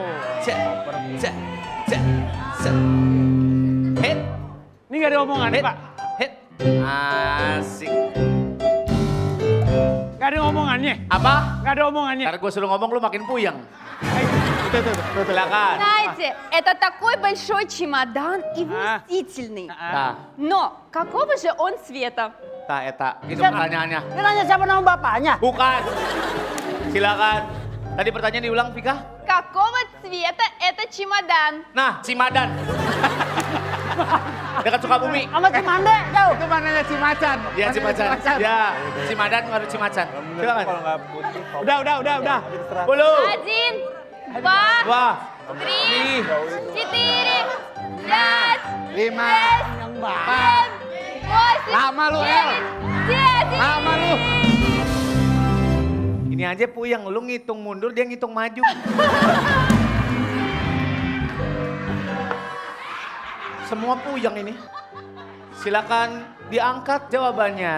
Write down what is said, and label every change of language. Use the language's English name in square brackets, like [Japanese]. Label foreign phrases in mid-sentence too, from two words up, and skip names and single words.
[Indonesian] Cek, cek, cek, cek. Hit, Ini nggak ada omongan, hit, Pak. hit. Asik. Nggak ada omongannya. Apa? Nggak ada omongannya. Ntar gue suruh ngomong lu makin puyeng. Tuh. Silakan. [Russian] Знаете, это такой большой чемодан и А. вместительный. [Indonesian] Nah, [Russian] Но какого же он цвета? [Indonesian] eta. Itu pertanyaannya. Dia nanya siapa nama bapaknya? Bukan. Silakan. Tadi pertanyaan diulang, Vika. [Russian] Какого цвета это чемодан? [Indonesian] Nah, Cimadan. Dekat Sukabumi. Sama Cimande, jauh. Itu mananya Cimacan. Ya, Cimacan. Ya, Cimadan harus Cimacan. Silakan. Udah. 10. [Russian] Один, два, [Indonesian] Wah. [Russian] три, четыре, пять, [Indonesian] 5. [Russian] семь, восемь, [Indonesian] Lama lu, El. 9, 10. Lama lu. Ini aja puyeng, lu ngitung mundur, dia ngitung maju. Semua puyeng ini. Silakan diangkat jawabannya.